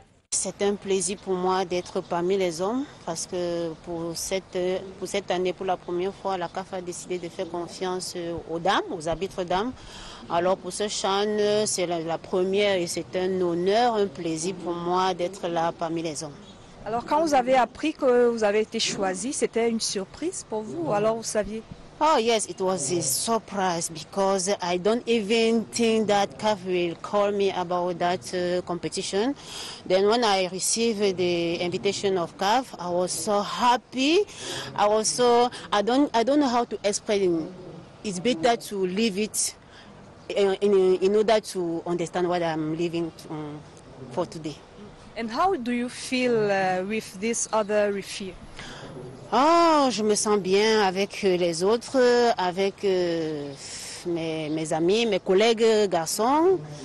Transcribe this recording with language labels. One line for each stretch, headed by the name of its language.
French: C'est un plaisir pour moi d'être parmi les hommes parce que pour cette année, pour la première fois, la CAF a décidé de faire confiance aux dames, aux arbitres dames. Alors pour ce CHAN, c'est la première et c'est un honneur, un plaisir pour moi d'être là parmi les hommes. Alors quand vous avez appris que vous avez été choisi, c'était une surprise pour vous, alors vous saviez?
English: Oh yes, it was a surprise because I don't even think that CAF will call me about that competition. Then when I received the invitation of CAF, I was so happy. I don't know how to explain. It's better to leave it in order to understand what I'm living for today. And how do you feel with this other referee?
French: Oh, je me sens bien avec les autres, avec mes amis, mes collègues garçons.